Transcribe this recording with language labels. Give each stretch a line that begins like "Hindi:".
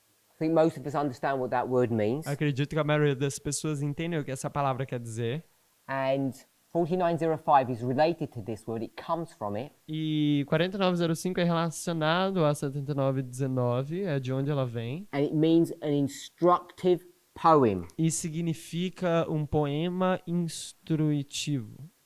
English: I think most of us understand what that word means.
Portuguese: Acredito que a maioria das pessoas entendem o que essa palavra quer dizer.
English: And 4905 is related to this word. It comes from it.
Portuguese: E 4905 é relacionado a 7919, é de onde ela vem.
English: And it means an instructive poem.
Portuguese: E significa um poema instrutivo.